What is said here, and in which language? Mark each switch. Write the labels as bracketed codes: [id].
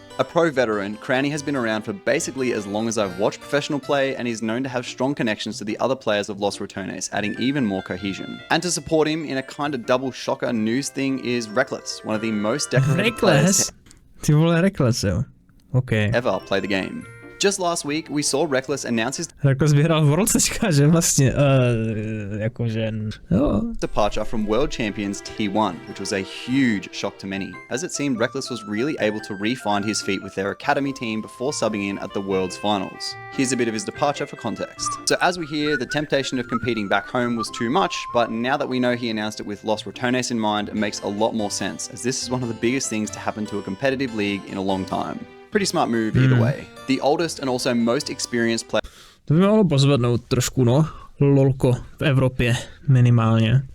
[en] A pro veteran, Crownie has been around for basically as long as I've watched professional play and is known to have strong connections to the other players of Lost Returnes, adding even more cohesion. And to support him in a kind of double shocker news thing is Rekkles, one of the most decorated players [cs] Ty vole, Rekkles, jo. Okay. [en] ever play the game. Just last week, we saw Rekkles announce his [cs] Rekkles vyhrál Worldsečka, že vlastně, jakože, jo. [en] departure from World Champions T1, which was a huge shock to many, as it seemed Rekkles was really able to re-find his feet with their academy team before subbing in at the World's Finals. Here's a bit of his departure for context. So as we hear, the temptation of competing back home was too much, but now that we know he announced it with Lost Returnes in mind, it makes a lot more sense, as this is one of the biggest things to happen to a competitive league in a long time. Pretty smart move either way. The oldest and also most experienced player. [cs] To by mohlo pozvednout trošku, no. Lolko v Evropě, minimálně.